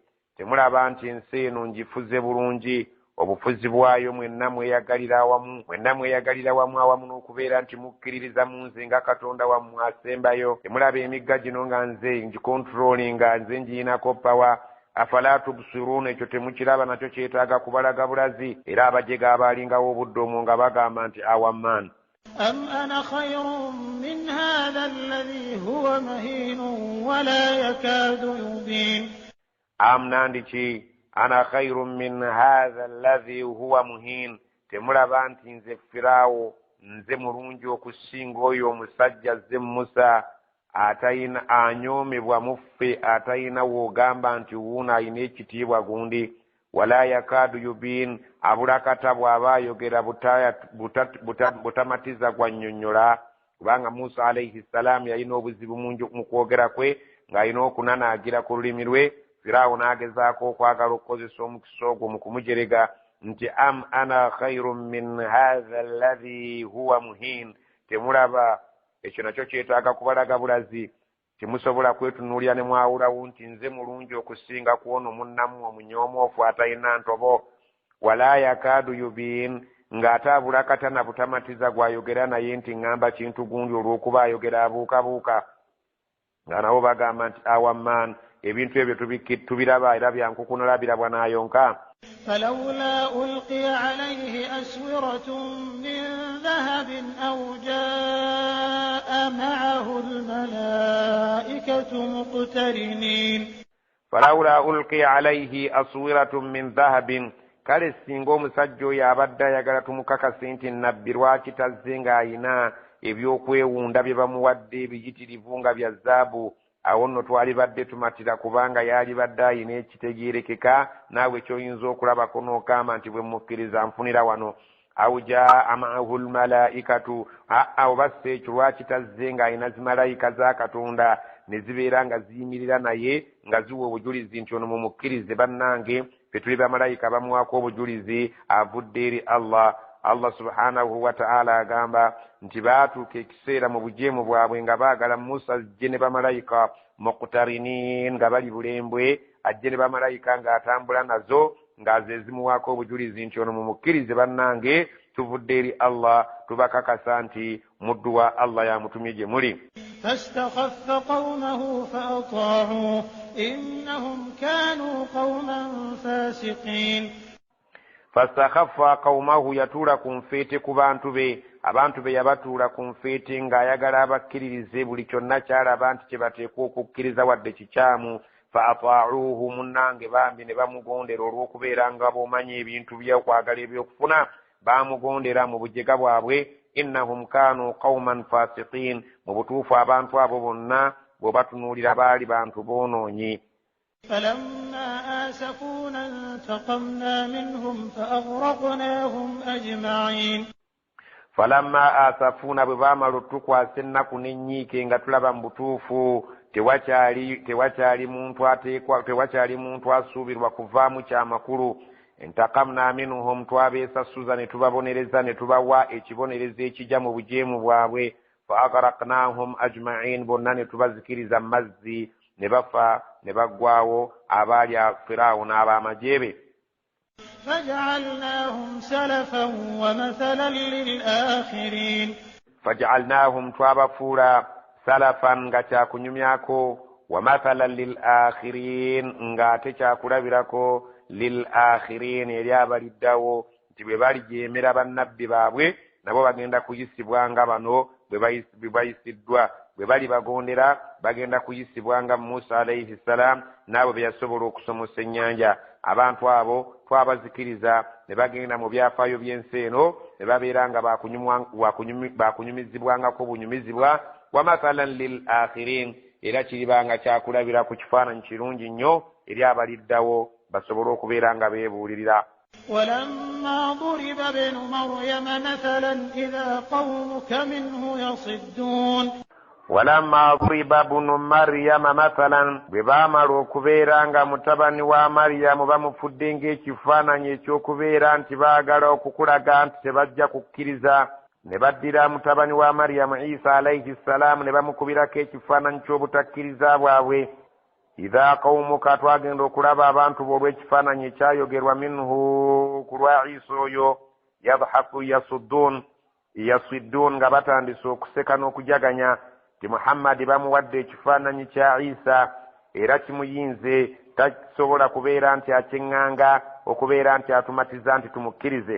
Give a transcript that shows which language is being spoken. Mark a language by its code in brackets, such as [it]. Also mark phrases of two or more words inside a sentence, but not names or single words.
[lg] Temulaba nti ensi eno ngifuze bulungi? Obufuzi bwayo mwenna mweyagalira wamu awamu n'okubeera nti mukkiririza mu nze nga Katonda wammwe asembayo. Temulaba emigga gino nga nze ngikontrolinga, nze ngiyinako pawa? [ar] أفلا تبصرون, [lg] ekyo temukiraba? Nakyo kyetaaga kubalaga bulazi. Era abajega abaalingawo obudde omwo nga bagamba nti awamman [ar] أم أنا خير من هذا الذي هو مهين ولا يكاد يبين. am nandiki أنا خير من هذا الذي هو مهين. [lg] Temulaba nti nze Firaawo nze mulungi okusinga oyo omusajja zze Musa atayina anyoomebwa muffe, atayina w'ogamba nti wuuno ayina ekitiibwa gundi. [ar] ولا يكاد يبين, [lg] abula kata bw'aba ayogera butamatiza gwannyonnyola. Kubanga Musa [ar] عليه السلام [lg] yalina obuzibu mu kwogera kwe, ng'alina okunanaagira ku lulimi lwe. Firaawo n'agezaako okwagala okukozesa omukisa ogwo mu kumujerega nti [ar] أم أنا خير من هذا الذي هو مهين. [lg] Temulaba? Ekyo nakyo kyetaaga kubalaga bulazi. Temusobola kwetunuulira ne mwawulawo nti nze mulungi okusinga kwono munnammwe omunyoomoofu atalina ntobo. [ar] ولا يكاد يبين, [lg] ng'ate abula katana butamatiza gwayogera naye nti ŋŋamba kintu gundi olw'okuba ayogera abuukabuuka. Nga nabo bagamba nti awamman, ebintu ebyo tubiraba era byankukunula birabwa n'ayonka. [ar] فلولا ألقي عليه أسورة من ذهب أو جاء معه الملائكة مقترنين. فلولا ألقي عليه أسورة من ذهب, [lg] kale singa omusajja oyo abadde ayagala tumukakase nti nnabbi lwaki tazze ng'ayina ebyokwewunda bye bamuwadde ebiyitirivu nga bya zaabu, awo nno twali badde tumatira, kubanga yali badde ayina ekitegeerekeka naawe ky'oyinza okulabako n'okamba nti bwe mukkiriza nfunira wano. [ar] أو جاء معه الملائكة, [lg] oba si ekyo lwaki tazze ng'ayina zimalayika za Katonda ne zibeera nga ziyimirira naye nga ziwa obujulizi nti ono mumukkirize bannange, fe tuli bamalayika bamuwaako obujulizi avudde eri Allah. [ar] الله سبحانه وتعالى [lg] agamba nti baatuuka ekiseera mu bujeemu bwabwe nga baagala Musa ajje ne bamalayika muqtarinin, nga bali bulembwe, ajje ne bamalayika ng'atambula nazo nga ze zimuwaako obujulizi nti ono mumukkirize bannange, tuvudde eri Allah, tubakakasa nti muddu wa Allah yamutumye gye muli. [ar] فاستخف قومه فأطاعوه إنهم كانوا قوما فاسقين. فاستخف قومه, [lg] yatuula ku nfeete ku bantu be. Abantu be yabatuula ku nfeete ng'ayagala abakkiririze buli kyonna kyalaba nti kye bateekwa okukkiriza wadde kikyamu. [ar] فأطاعوه, [lg] munnange bambi ne bamugondera olw'okubeera nga b'omanyi ebintu by'okwagala ebyokufuna, baamugondera mu bujega bwabwe. [ar] إنهم كانوا قوما فاسقين, [lg] mu butuufu abantu abo bonna bw'obatunuulira baali bantu boonoonyi. [ar] فلما آسفونا انتقمنا منهم فأغرقناهم أجمعين. فلما آسفونا, [lg] bwe baamala otukwasa ennaku n'ennyiike nga tulaba mu butuufu tewakyali muntu asuubirwa kuvaamu kyamakulu. [ar] انتقمنا منهم, [lg] twabeesasuza ne tubabonereza ne tubawa ekibonerezo ekijja mu bujeemu bwabwe. [ar] فأغرقناهم أجمعين, [lg] bonna ne tubazikiriza mu mazzi ne bafa ne baggwawo abaali Firaawo n'ab'amaje be. [ar] فجعلناهم سلفا ومثلا للآخرين. فجعلناهم, [lg] twabafuula salafan, nga kyakunyumyako, [ar] ومثلا للآخرين, [lg] ng'ate kyakulabirako [ar] للآخرين, [lg] eri abaliddawo, nti bwe balijeemera bannabbi baabwe nabo bagenda kuyisibwa nga bano bwe bayisiddwa. Bwe bali bagondera bagenda kuyisibwa nga Musa [ar] عليه السلام [lg] n'abo be yasobola okusomosa ennyanja. Abantu abo twabazikiriza ne bagenda mu byafaayo by'ensi eno ne babeera nga bakunyumizibwangako bunyumizibwa. [ar] ومثلا للآخرين, [lg] era kiribanga kyakulabira ku kifaananyi kirungi nnyo eri abaliddawo basobole okubeera nga beebuulirira. [ar] ولما ضرب ابن مريم مثلا إذا قومك منه يصدون. ولما ضرب ابن مريم مثلا [lg] ببامala okubeera nga mutabani wa Maryamu bamufudde ng'ekifaananyi ekyokubeera nti baagala okukulaga nti tebajja kukkiriza, ne baddira mutabani wa Maryamu Isa [ar] عليه السلام [lg] ne bamukubirako ekifaananyi ky'obutakkiriza bwabwe. [ar] إذا قومك [lg] twagenda okulaba abantu olw'ekifaananyi ekyayogerwa minhu ku lwa Isa oyo [ar] يضحكون يصدون [lg] nga batandise okuseka n'okujaganya ti Muhammadi bamuwadde ekifaananyi kya Isa era kimuyinze tasobola kubeera nti akyeŋŋanga okubeera nti atumatiza nti tumukkirize.